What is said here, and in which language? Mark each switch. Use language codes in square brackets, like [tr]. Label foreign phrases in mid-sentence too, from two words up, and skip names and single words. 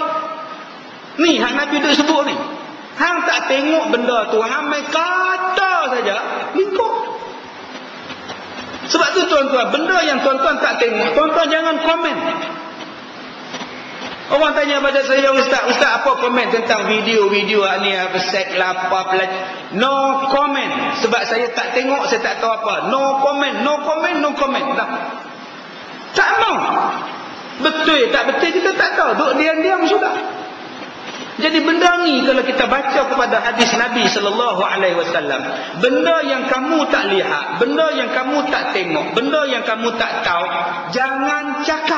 [ms] Ni hang Nabi duk sebut ni. Hang tak tengok benda tu, hang mai kata saja, ikut. Sebab tu tuan-tuan, benda yang tuan-tuan tak tengok, tuan-tuan jangan komen. Orang tanya pada saya, Ustaz apa komen tentang video-video ni, apa seks lah, apa pelajari. [en] No comment. Sebab saya tak tengok, saya tak tahu apa. No comment, no comment, no comment. [ms] Tak mau. Betul, tak betul kita tak tahu. Duk diam-diam sudah. Jadi benda ni kalau kita baca kepada hadis Nabi sallallahu alaihi wasallam, benda yang kamu tak lihat, benda yang kamu tak tengok, benda yang kamu tak tahu, jangan cakap.